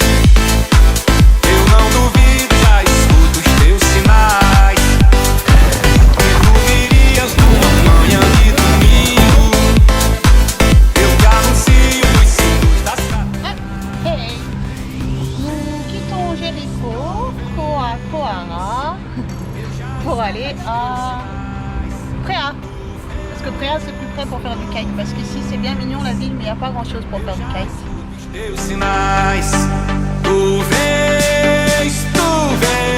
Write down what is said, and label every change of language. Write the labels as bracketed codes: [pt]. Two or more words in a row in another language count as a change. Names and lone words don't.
[pt] Eu não duvido, já escuto os teus sinais. Que tu virias numa manhã de domingo. Eu te anuncio os signos das casas. [fr] Nous quittons Jéricho, Coara, pour aller à Préa. Parce que Préa c'est plus près pour faire du kite. Parce qu'ici c'est bien mignon la ville, mais il n'y a pas grand chose pour faire du kite. [pt] Teus sinais, tu vens,